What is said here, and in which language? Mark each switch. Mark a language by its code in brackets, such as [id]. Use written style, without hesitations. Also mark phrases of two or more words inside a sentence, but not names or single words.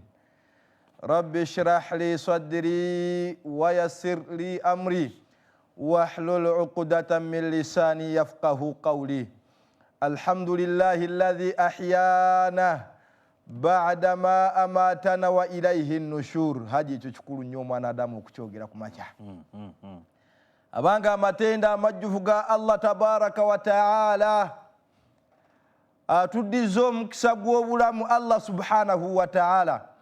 [ar] رب اشرح لي صدري ويسر لي أمري واحلل عقدة من لساني يفقه قولي. الحمد لله الذي أحيانا بعدما أماتنا وإليه النشور. [lg] Haji ekyo kikulu nnyo mwanadamu okukyogera ku makya. Abanga amatenda amajjuvu ga Allah [ar] تبارك وتعالى [lg] atuddiza omukisa gw'obulamu Allah [ar] سبحانه وتعالى.